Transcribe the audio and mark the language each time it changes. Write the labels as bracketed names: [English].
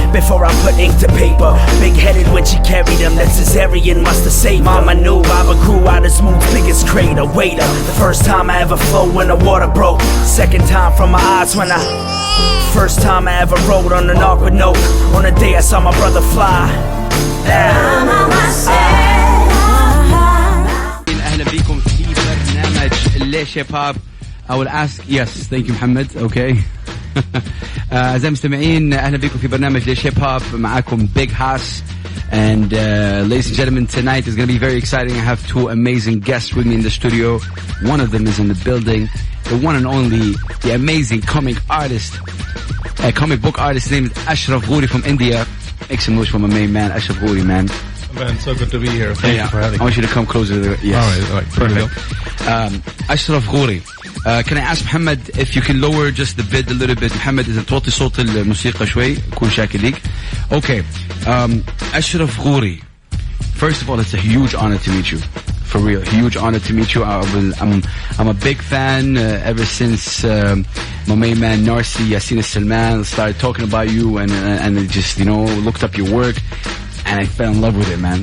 [English] Before I put ink to paper. Big-headed when she carried him, that cesarean must have saved Mama knew Baba grew out of Smooth's biggest crater. Waiter, the first time I ever flew when the water broke. Second time from my eyes when first time I ever rode on an awkward note. On the day I saw my brother fly. [Arabic] أهلا بكم في برنامج ليش هيب هوب. [English] I will ask, yes, thank you محمد, okay. [Arabic] أعزائي المستمعين أهلا بكم في برنامج ليش هيب هوب. معاكم [English] Big Hass. And ladies and gentlemen, tonight is going to be very exciting. I have two amazing guests with me in the studio. One of them is in the building. The one and only, the amazing comic book artist named Ashraf Ghori from India. Make some noise for my main man, Ashraf Ghori, man. Man, so good to be here. Thank you for having me. I want you to come closer to the... Yes. All right. Perfect. Ashraf Ghori. Can I ask Muhammad if you can lower just the bid a little bit? [Arabic] Muhammad, إذا توطي صوت الموسيقى شوي أكون شاكر ليك. [English] Okay. Ashraf Ghori. First of all, it's a huge honor to meet you. For real, huge honor to meet you. I'm a big fan ever since my main man Narcy, Yasin Salman started talking about you and it just, looked up your work and I fell in love with it, man.